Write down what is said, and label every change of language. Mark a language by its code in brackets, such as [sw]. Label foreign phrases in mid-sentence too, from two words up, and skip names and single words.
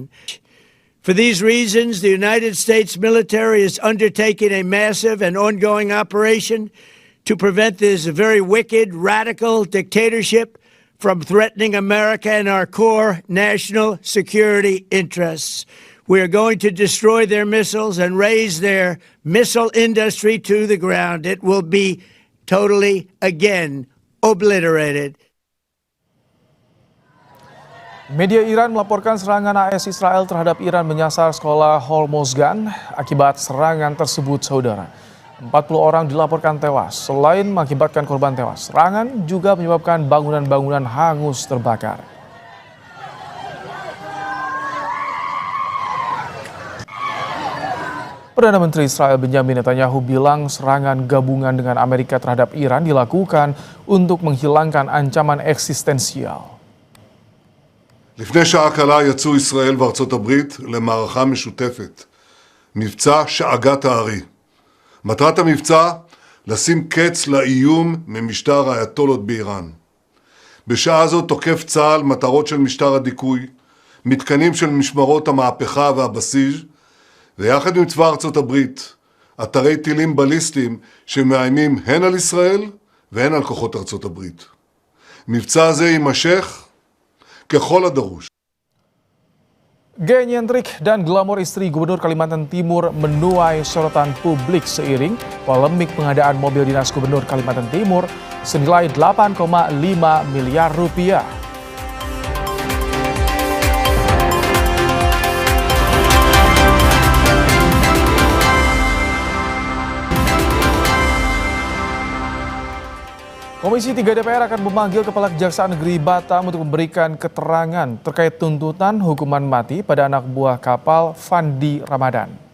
[en] For these reasons, the United States military is undertaking a massive and ongoing operation to prevent this very wicked, radical dictatorship from threatening America and our core national security interests. We are going to destroy their missiles and raise their missile industry to the ground. It will be totally, again, obliterated. [id] Media Iran melaporkan serangan AS Israel terhadap Iran menyasar sekolah Hormozgan. Akibat serangan tersebut, saudara, 40 orang dilaporkan tewas. Selain mengakibatkan korban tewas, serangan juga menyebabkan bangunan-bangunan hangus terbakar. Perdana Menteri Israel Benjamin Netanyahu bilang serangan gabungan dengan Amerika terhadap Iran dilakukan untuk menghilangkan ancaman eksistensial. [he] לפני שעה קלה יצאו ישראל וארצות הברית למערכה משותפת, מבצע שאגת הארי. מטרת המבצע, לשים קץ לאיום ממשטר האייתולות באיראן. בשעה זו תוקף צה"ל מטרות של משטר הדיכוי, מתקנים של משמרות המהפכה והבסיס, ויחד עם צבא ארצות הברית, אתרי טילים בליסטיים שמאיימים הן על ישראל והן על כוחות ארצות הברית. מבצע זה יימשך ככל הדרוש. [id] Gaya nyentrik dan glamor istri Gubernur Kalimantan Timur menuai sorotan publik seiring polemik pengadaan mobil dinas Gubernur Kalimantan Timur senilai 8,5 miliar rupiah. Komisi 3 DPR akan memanggil Kepala Kejaksaan Negeri Batam untuk memberikan keterangan terkait tuntutan hukuman mati pada anak buah kapal Fandi Ramadan.